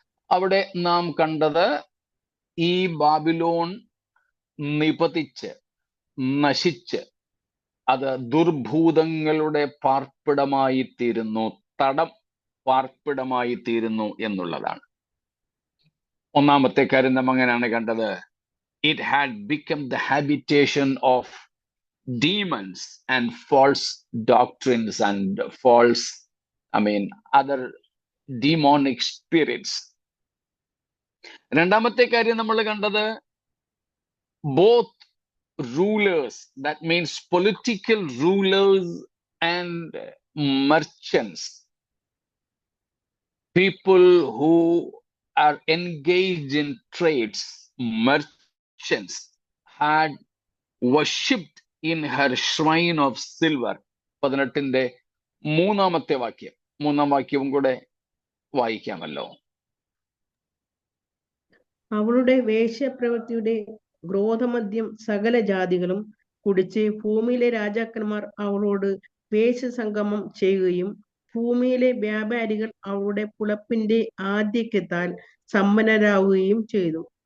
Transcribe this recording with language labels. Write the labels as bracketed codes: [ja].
[ml] അവിടെ നാം കണ്ടത് ഈ ബാബിലോൺ നിപതിച്ച് നശിച്ച് അത് ദുർഭൂതങ്ങളുടെ പാർപ്പിടമായി തീരുന്നു, തടം പാർപ്പിടമായി തീരുന്നു എന്നുള്ളതാണ്. ഒന്നാമത്തെ കാര്യം നാം അങ്ങനെയാണ് കണ്ടത്. [en] It had become the habitation of demons and false doctrines and false, other demonic spirits. [ml] രണ്ടാമത്തെ കാര്യം നമ്മൾ കണ്ടത്, [en] both rulers, that means political rulers and merchants, people who are engaged in trades, merchants, had worshipped in her shrine of silver. [ml] 18-ന്റെ 3-ാമത്തെ വാക്യം, 3-ാം വാക്യവും കൂടെ വായിക്കാമല്ലോ. അവളുടെ വേശ്യപ്രവൃത്തിയുടെ ക്രോധമദ്യം സകല ജാതികളും കുടിച്ച് ഭൂമിയിലെ രാജാക്കന്മാർ അവളോട് വേശ്യസംഗമം ചെയ്യുകയും ഭൂമിയിലെ വ്യാപാരികൾ അവളുടെ പുളപ്പിന്റെ ആധിക്യത്താൽ സമ്പന്നരാകുകയും ചെയ്തു.